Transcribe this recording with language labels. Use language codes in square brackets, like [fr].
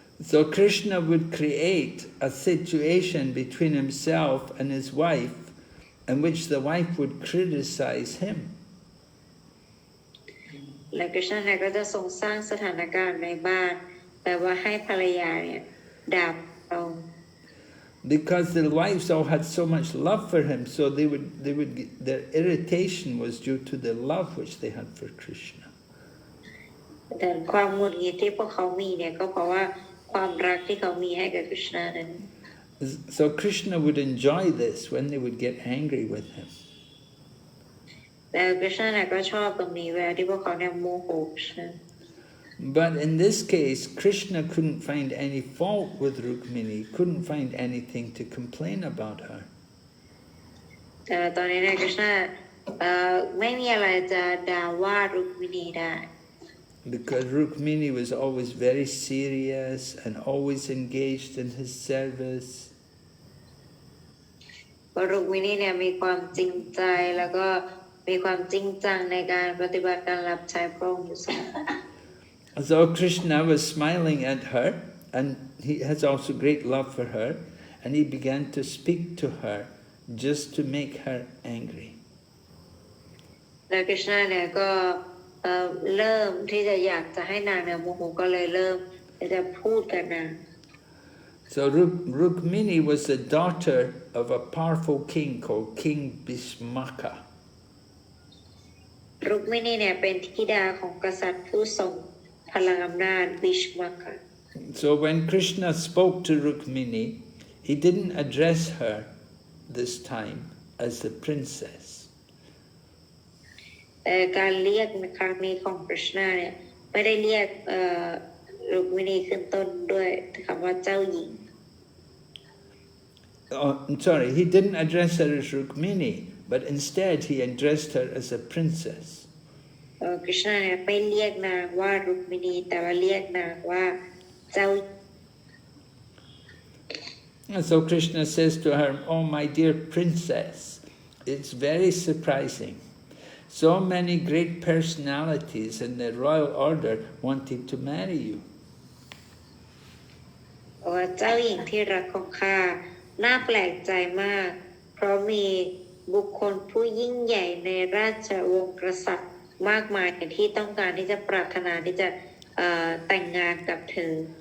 [en] So Krishna would create a situation between himself and his wife in which the wife would criticize him. [th] และคริชนาเนี่ยก็จะทรงสร้างสถานการณ์ในบ้านแต่ว่าให้ภรรยาเนี่ยด่าพระองค์ [en] Because the wives all had so much love for him, so their irritation was due to the love which they had for Krishna. [th] แต่ความหงุดหงิดที่พวกเขามีเนี่ยก็เพราะว่าความรักที่เขามีให้กับคริชนานั้น [en] So Krishna would enjoy this when they would get angry with him. [th] แล้วคริชนาเนี่ยก็ชอบตรงนี้เวลาที่พวกเขาเนี่ยโมโหคริชนา [en] But in this case, Krishna couldn't find any fault with Rukmini, couldn't find anything to complain about her. [th] แต่ตอนนี้เนี่ยคริชนาไม่มีอะไรจะด่าว่ารุกมินีได้ [en] Because Rukmini was always very serious and always engaged in his service. [th] เพราะรุกมินีเนี่ยมีความจริงใจแล้วก็มีความจริงจังในการปฏิบัติการรับใช้พระองค์อยู่เสมอ [en] So Krishna was smiling at her and he has also great love for her, and he began to speak to her just to make her angry. [th] และคริชนาเนี่ยก็เริ่มที่จะอยากจะให้นางเนี่ยโมโหก็เลยเริ่มจะพูดกับนาง [en] So Rukmini was the daughter of a powerful king called King Bhishmaka. [th] รุกมินีเนี่ยเป็นธิดาของกษัตริย์ผู้ทรงพลังอำนาจบิชมักค่ะ [en] So when Krishna spoke to Rukmini, he didn't address her this time as the princess. [th] แต่การเรียกในครั้งนี้ของคริชนาเนี่ยไม่ได้เรียกรุกมินีขึ้นต้นด้วยคำว่าเจ้าหญิง [en] Oh, sorry, he didn't address her as Rukmini, but instead he addressed her as a princess. [th] คริชนาเนี่ยไม่เรียกนางว่ารุกมินีแต่ว่าเรียกนางว่าเจ้า [en] And so Krishna says to her, "Oh, my dear princess, it's very surprising. So many great personalities in the royal order wanted to marry you." [th] ว่าเจ้าหญิงที่รักของข้าน่าแปลกใจมากเพราะมีบุคคลผู้ยิ่งใหญ่ในราชวงศ์กษัตริย์มากมายที่ต้องการที่จะปรารถนาที่จะแต่งงานกับเธอ